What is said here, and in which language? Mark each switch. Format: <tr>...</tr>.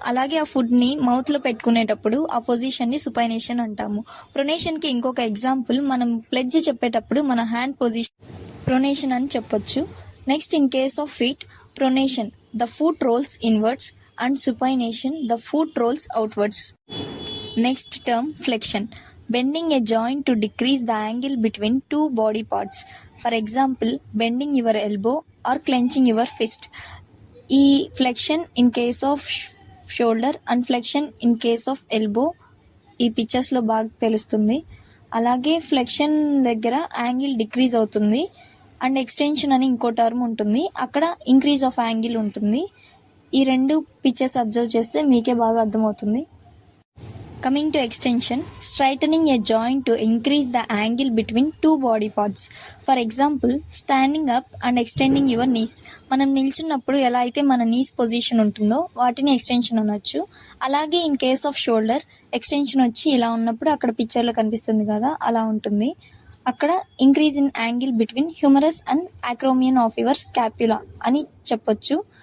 <te>అలాగే ఆ ఫుడ్ని మౌత్లో పెట్టుకునేటప్పుడు ఆ పొజిషన్ని సుపైనేషన్ అంటాము. ప్రొనేషన్కి ఇంకొక ఎగ్జాంపుల్, మనం ప్లెడ్జ్ చెప్పేటప్పుడు మన హ్యాండ్ పొజిషన్ ప్రొనేషన్ అని చెప్పొచ్చు.</te> <en>Next, in case of feet, pronation the foot rolls inwards and supination the foot rolls outwards. Next term, flexion, bending a joint to decrease the angle between two body parts. For example, bending your elbow or clenching your fist. ఈ flexion in case of shoulder and flexion in case of elbow ఈ</en> <te>పిక్చర్స్లో బాగా తెలుస్తుంది. అలాగే flexion దగ్గర angle decrease అవుతుంది and extension అని ఇంకో term ఉంటుంది, అక్కడ ఇంక్రీజ్ ఆఫ్ యాంగిల్ ఉంటుంది. ఈ రెండు పిక్చర్స్ అబ్జర్వ్ చేస్తే మీకే బాగా అర్థమవుతుంది.</te> <en>Coming to extension, straightening a joint to increase the angle between two body parts. For example, standing up and extending your knees.</en> <te>మనం నిల్చున్నప్పుడు ఎలా అయితే మన నీస్ పొజిషన్ ఉంటుందో వాటిని ఎక్స్టెన్షన్ అనొచ్చు. అలాగే</te> <en>in case of shoulder,</en> <te>extension వచ్చి ఇలా ఉన్నప్పుడు అక్కడ పిక్చర్లో కనిపిస్తుంది కదా, అలా ఉంటుంది.</te> <en>అక్కడ increase in angle between humerus and acromion of your scapula</en> <te>అని చెప్పొచ్చు.</te>